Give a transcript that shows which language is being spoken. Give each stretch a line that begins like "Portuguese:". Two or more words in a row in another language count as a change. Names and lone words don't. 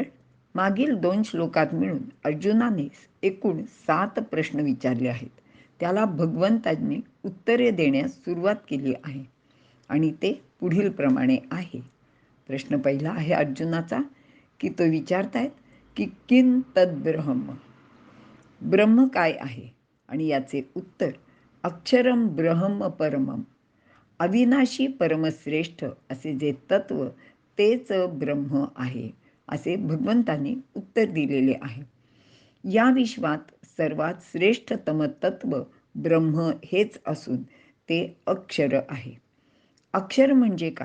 Marathi: मागील 2 श्लोकात मिळून अर्जुनाने एकूण 7 प्रश्न विचारले आहेत. त्याला भगवंतांनी उत्तरे देण्यास सुरुवात केली आहे आणि ते पुढील प्रमाणे आहे. प्रश्न पहिला आहे अर्जुनाचा की तो विचारतायत की
Sanskrit: किं तद्ब्रह्म.
Marathi: ब्रह्म काय आहे? आणि याचे उत्तर
Sanskrit: अक्षरम ब्रह्म परमम,
Marathi: अविनाशी परमश्रेष्ठ असे जे तत्व तेच ब्रह्म आहे, असे भगवंतांनी उत्तर दिलेले आहे. या विश्वात सर्वात श्रेष्ठतम तत्व ब्रह्म हेच असून ते अक्षर आहे. अक्षर म्हणजे काय?